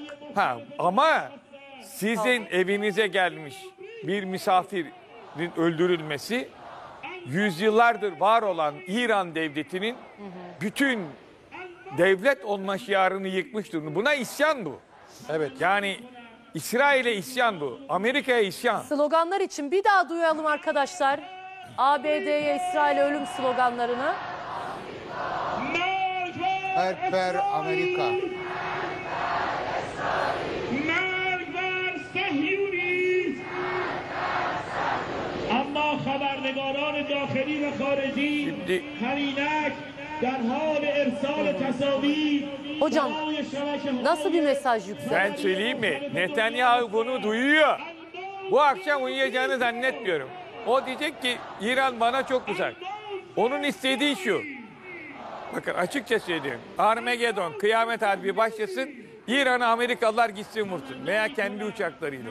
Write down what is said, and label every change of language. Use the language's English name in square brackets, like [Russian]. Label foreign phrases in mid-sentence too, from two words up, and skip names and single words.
[Turkish] Ama sizin evinize gelmiş bir misafirin öldürülmesi yüzyıllardır var olan İran devletinin bütün devlet olma şiarını yıkmış durumda. Buna isyan bu. Evet. Yani İsrail'e isyan bu. Amerika'ya isyan. Sloganlar için bir daha duyalım arkadaşlar. ABD'ye İsrail'e ölüm sloganlarını. Her Amerika. [Persian] مرگ بر صهیونیسم. اما خبرنگاران داخلی و خارجی [Turkish] Şimdi [Persian] هر اینک در حال ارسال تصاویر [Turkish] Hocam [Persian] برای شبکه‌های [Turkish] nasıl bir mesaj yüksek? ben söyleyeyim mi? Netanyahu bunu duyuyor. Bu akşam uyuyacağını zannetmiyorum. O diyecek ki İran bana çok uzak. Onun istediği şu. Bakın açıkça söyleyeyim. Armageddon, kıyamet harbi başlasın. İran'a Amerikalılar gitsin vursun. Veya kendi uçaklarıyla.